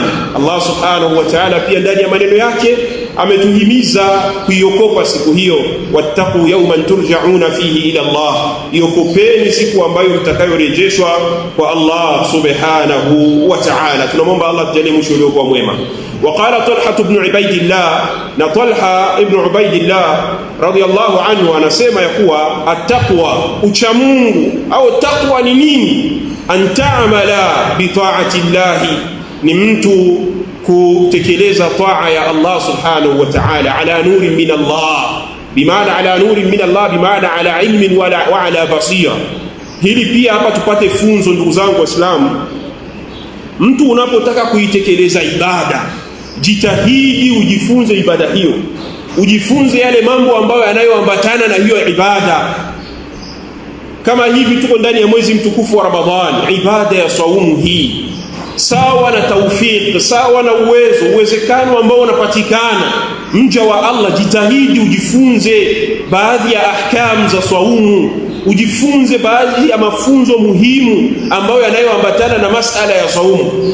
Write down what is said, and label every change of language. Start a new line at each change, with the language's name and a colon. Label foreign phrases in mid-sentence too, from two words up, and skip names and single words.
Arabic: الله سبحانه وتعالى
Swahili: pia ndani ya maneno yake ametuhimiza kuiokopa siku hiyo,
Arabic: واتقوا يوما ترجعون فيه إلى الله,
Swahili: iokopeni siku ambayo mtakayorejeshwa kwa
Arabic: الله سبحانه وتعالى.
Swahili: Tunamwomba Allah tujalie mwisho uliokuwa mwema.
Arabic: وقال طلحة بن عبيد الله، طلحة ابن عبيد الله رضي الله عنه
Swahili: anasema ya kuwa at-taqwa, uchamungu au taqwa ni nini?
Arabic: أن تعمل بطاعة الله,
Swahili: ni mtu kutekeleza taa ya
Arabic: الله سبحانه وتعالى على نور من الله,
Swahili: bimaana
Arabic: على نور من الله,
Swahili: bimaana
Arabic: على علم وعلى بصيرة.
Swahili: Hili pia hapa tupate funzo, ndugu zangu Waislamu. Mtu unapotaka kuitekeleza ibada, jitahidi ujifunze ibada hiyo, ujifunze yale mambo ambayo yanayoambatana na hiyo ibada. Kama hivi tuko ndani ya mwezi mtukufu wa Ramadhani, ibada ya saumu hii, sawa na tawfik, sawa na uwezekano ambao unapatikana, mja wa Allah jitahidi ujifunze baadhi ya ahkam za saumu, ujifunze baadhi ya mafunzo muhimu ambayo yanayoambatana na masala ya saumu.